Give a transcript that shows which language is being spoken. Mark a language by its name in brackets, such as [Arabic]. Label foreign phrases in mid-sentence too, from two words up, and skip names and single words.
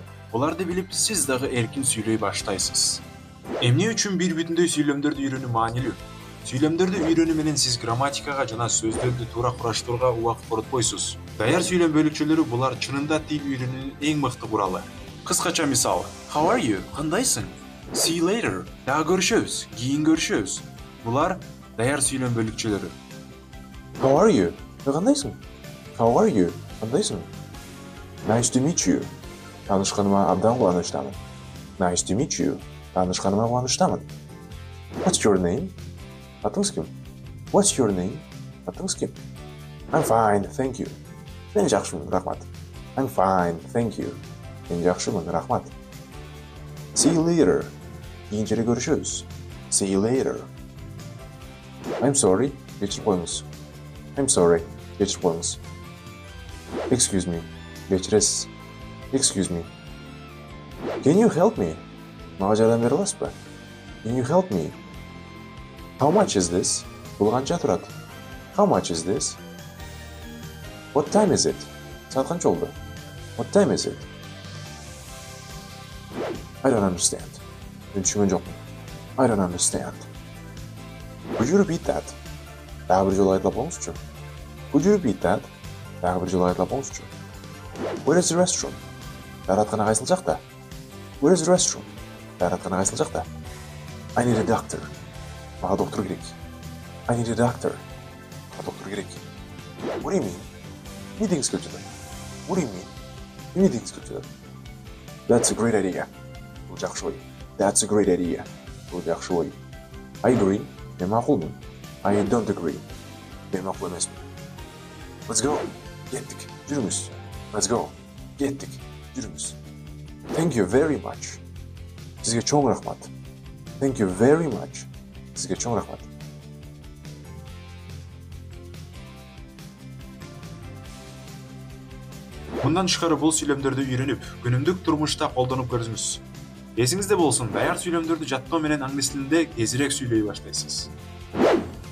[Kyrgyz] Буларды билип, сиз дагы эркин сүйлөй баштайсыз. Эмне үчүн бир бүтүндөй сүйлөмдөрдү үйрөнүү маанилүү? Сүйлөмдөрдү үйрөнүү менен сиз грамматикага жана сөздөрдү туура кураштырууга убакыт коротпойсуз. Даяр сүйлөм бөлүкчөлөрү булар чынында тил үйрөнүүнүн эң мыкты куралы. Кыскача мисал: [English] How are you? Кандайсың? See you later. [Kyrgyz] Дагы көрүшөбүз. Кийин көрүшөбүз. Булар даяр сүйлөм бөлүкчөлөрү. [English] How are you? Кандайсың? How are you? Кандайсың? Nice to meet you. [Kyrgyz] Таанышканыма абдан кубанычтамын. [English] Nice to meet you. [Kyrgyz] Таанышканыма кубанычтамын. [English] What's your name? [Kyrgyz] Атыңыз ким? [English] What's your name? [Kyrgyz] Атыңыз ким? [English] I'm fine, thank you. [Kyrgyz] Мен жакшымын, рахмат. [English] I'm fine, thank you. [Kyrgyz] Мен жакшымын, рахмат. [English] See you later. [Kyrgyz] Кийинчерээк көрүшөбүз. [English] See you later. I'm sorry. [Kyrgyz] Кечирип коюңуз. [English] I'm sorry. [Kyrgyz] Кечирип коюңуз. [English] Excuse me. Кечиресиз. Excuse me. Can you help me? [Kyrgyz] Мага жардам бере аласызбы? [English] Can you help me? How much is this? [Kyrgyz] Бул канча турат? [English] How much is this? What time is it? [Kyrgyz] Саат канча болду? [English] What time is it? I don't understand. [Kyrgyz] Мен түшүнгөн жокмун. [English] I don't understand. Could you repeat that? [Kyrgyz] Дагы бир жолу айтып коюңузчу. [English] Could you repeat that? [Kyrgyz] Дагы бир жолу айтып коюңузчу. [English] Where is the restroom? [Kyrgyz] Даараткана кайсыл жакта? [English] Where is the restroom? [Kyrgyz] Даараткана кайсыл жакта? [English] I need a doctor. [Kyrgyz] Мага доктор керек. [English] I need a doctor. [Kyrgyz] Мага доктор керек. [English] What do you mean? [Kyrgyz] Эмне дегиңиз келип жатат? [English] What do you mean? [Kyrgyz] Эмне дегиңиз келип жатат? [English] That's a great idea. [Kyrgyz] Бул жакшы ой. [English] That's a great idea. [Kyrgyz] Бул жакшы ой. [English] I agree. [Kyrgyz] Мен макулмун. [English] I don't agree. [Kyrgyz] Мен макул эмесмин. [English] Let's go. [Kyrgyz] Кеттик. Жүрүңүз. [English] Let's go. [Kyrgyz] Кеттик. Жүрүңүз. [English] Thank you very much. [Kyrgyz] Сизге чоң рахмат. [English] Thank you very much. [Kyrgyz] Сизге чоң рахмат. Мындан тышкары бул сүйлөмдөрдү үйрөнүп, күнүмдүк турмушта колдонуп көрүңүз. Эсиңизде болсун, даяр сүйлөмдөрдү жаттоо менен англис тилинде тезирээк сүйлөй баштайсыз.